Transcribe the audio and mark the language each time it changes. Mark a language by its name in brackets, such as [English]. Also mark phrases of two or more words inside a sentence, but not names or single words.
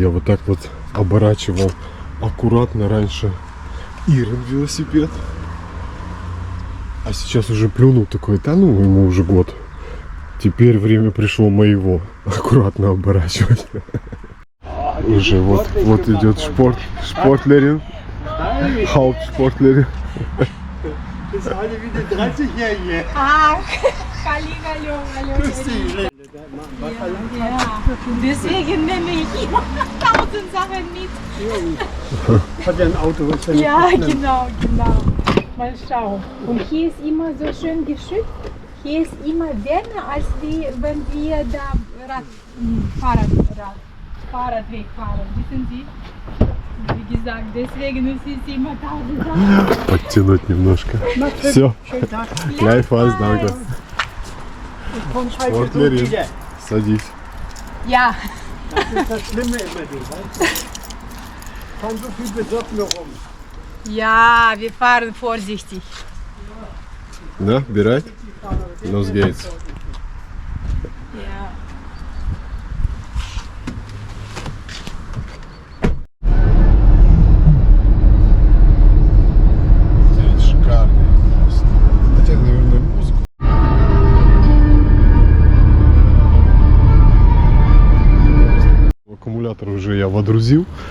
[Russian] Я вот так вот оборачивал аккуратно раньше Ирин велосипед. А сейчас уже плюнул такой, да ну ему уже год. Теперь время пришло моего аккуратно оборачивать. Уже вот идет Sportlerin. [German] Hauptsportlerin. Das ist alle wie die 30-Jährige. Ach, hallo. Grüß dich. Ja, deswegen nehme ich immer 1000 Sachen mit. Hat ja ein Auto. Ist ja, Ja, nicht genau. Mal schauen. Und hier ist immer so schön geschützt. Hier ist immer wärmer, als wenn wir da Fahrradweg fahren. Wissen Sie? Wie gesagt, deswegen ist es immer 1000 Sachen. [Russian] Подтянуть немножко. Все. [German] Schönen Tag. Gleichfalls, danke. Ich komme heute Sportlerin. wieder. [Russian] Садись. [German] Ja. Das ist das Schlimme immer, du weißt. Fahren so viel besoffen rum. Ja, wir fahren vorsichtig. [Russian] Да, берать? [German] Los geht's. Ja. [Russian] Шикарный просто. Хотя, наверное, музыку. Аккумулятор уже я водрузил.